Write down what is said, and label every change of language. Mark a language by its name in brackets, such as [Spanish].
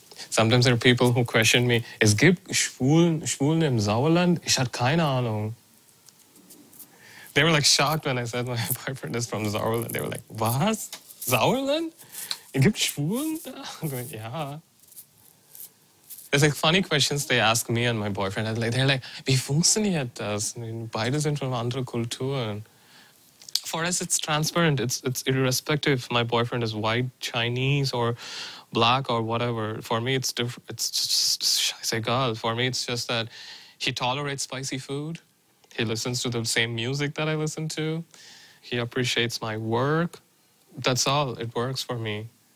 [English] Sometimes there are people who question me, [German] es gibt Schwulen im Sauerland? Ich hatte keine Ahnung. [English] They were like shocked when I said my boyfriend is from Sauerland. They were like, [German] was? Sauerland? Es gibt Schwulen da? [English] I'm going, [German] ja. [English] There's like funny questions they ask me and my boyfriend. They're like, [German] wie funktioniert das? [English] I mean, [German] beide sind von anderen Kulturen. [English] For us, it's transparent. It's irrespective if my boyfriend is white, Chinese, or black, or whatever. For me, it's different. It's just egal. For me, it's just that he tolerates spicy food. He listens to the same music that I listen to. He appreciates my work. That's all. It works for me.